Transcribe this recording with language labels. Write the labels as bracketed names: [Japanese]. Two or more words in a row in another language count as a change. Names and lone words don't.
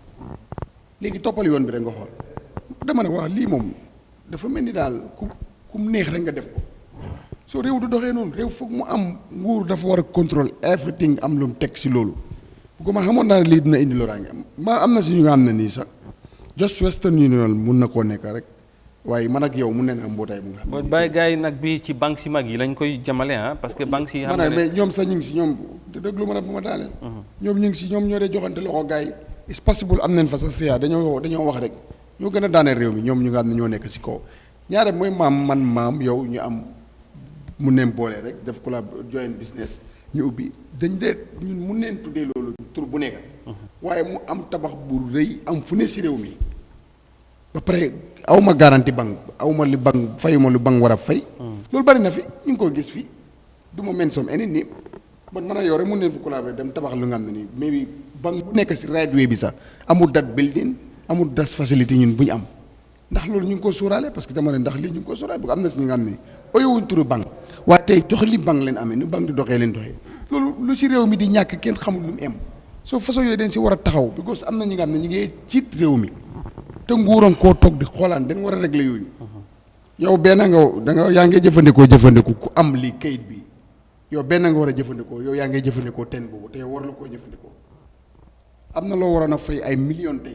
[Wolof] léegi toppal yoon bi rek nga xool dama ne waaw lii moom dafa mel ni daal ku mu neex rek nga def ko soo réew du doxee noonu réew foog mu am nguur dafa war a contrôle everything am lu mu teg si loolu bu ko man xamoon naa ne lii dina indi loraange am na si ñu nga xam ne nii sax just Western Union mun na koo nekk rek waaye man ak yow mun nañ am mbootaay bu nga xam ne bàyyi gars yi nag bi ci banques yi mag yi lañ koy jamale [French] parce que [Wolof] banques yi xam ne mais ñoom sax ñu ngi si ñoom déglu ma ne bu ma daaneel ñoom ñu ngi si ñoom ñoo dee joxante loxo gars yi [English] it's possible [Wolof] am nañ fa sax CA dañoo wax rek ñoo gën a daaneel réew mi ñoom ñu nga xam ne ñoo nekk si kaw ñaare mooy maam yow ñu am mun neen boole rek def ko la [English] joint business [Wolof] ñu ubbi dañ dee ñun mun neen tuddee loolu tur bu nekk waaye mu am tabax bu rëy am fu ne si réew mi ba pare awma garantie banque awma li banque fayuma lu banque war a fay loolu bari na fi ñu ngi ko gis fii du ma [English] mention any name [Wolof] bon mën a yow rek mun neen fu collaborer dem tabax lu nga xam ne nii mais banque bu nekk si [English] right way [Wolof] bi sax amul [English] dat building [Wolof] amul [English] dat facility [Wolof] ñun bu ñu am ndax loolu ñu ngi ko sóoraale [French] parce que [Wolof] dama ne ndax lii ñu ngi ko sóoraale parce que am na si ñu nga xam ne oyowuñ turu banque waaye tey jox li banque leen amee nu banque di doxee leen doxee loolu lu si réew mi di ñàkk kenn xamul lu mu em soo façon yooyu dañ si war a taxaw because am na ñi nga xam ne ñu ngi ciit réew mi te nguuram koo toog di xoolaan dañ war a régler yooyu yow benn yaa ngay jëfandikoo ku am lii kayit bi yow benn nga war a jëfandikoo yow yaa ngay jëfandikoo ten boobu te yow war la koo jëfandikoo am na loo waroon a fay ay millions tey.